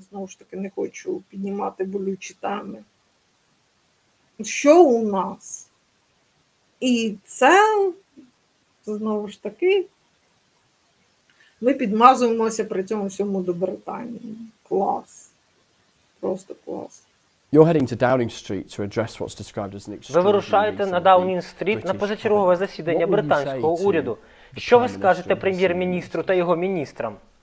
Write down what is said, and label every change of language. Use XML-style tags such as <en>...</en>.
<uk>Знову ж таки, не хочу піднімати болючі теми. Що у нас? І це, знову ж таки, ми підмазуємося при цьому всьому до Британії. Клас. Просто клас.</uk> <en>You're heading to Downing Street to address what's described as an</en> <uk>Ви вирушаєте на Даунінг-стріт на позачергове засідання британського уряду. Що ви скажете прем'єр-міністру та його міністрам?</uk>